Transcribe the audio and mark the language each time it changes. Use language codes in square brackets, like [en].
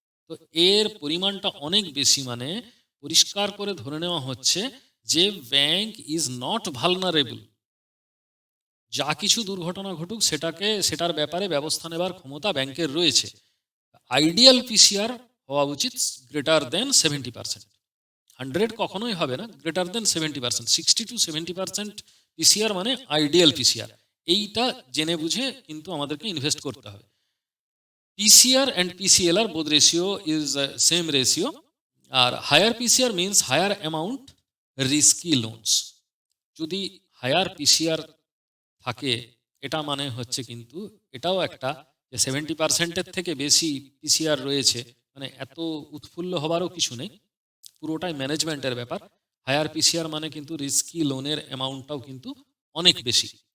[bn] তো এর পরিমাণটা অনেক বেশি, মানে পরিষ্কার করে ধরে নেওয়া হচ্ছে যে [en] Bank is not vulnerable. [bn] যা কিছু দুর্ঘটনা ঘটুক সেটার ব্যাপারে ব্যবস্থা নেবার ক্ষমতা ব্যাংকের রয়েছে। আইডিয়াল PCR হওয়া উচিত গ্রেটার দেন 70%। 100 কখনোই হবে না, গ্রেটার দেন 70%। 60 to 70% PCR মানে আইডিয়াল PCR। এইটা জেনে বুঝে কিন্তু আমাদেরকে ইনভেস্ট করতে হবে। [en] PCR and PCLR both ratio is same ratio. আর higher PCR means higher amount risky loans. [bn] যদি হায়ার PCR থাকে এটা মানে হচ্ছে কিন্তু এটাও একটা যে 70%-এর থেকে বেশি PCR রয়েছে, মানে এত উৎফুল্ল হবারও কিছু নেই, পুরোটাই ম্যানেজমেন্টের ব্যাপার। হায়ার PCR মানে কিন্তু রিস্কি লোনের অ্যামাউন্টটাও কিন্তু অনেক বেশি।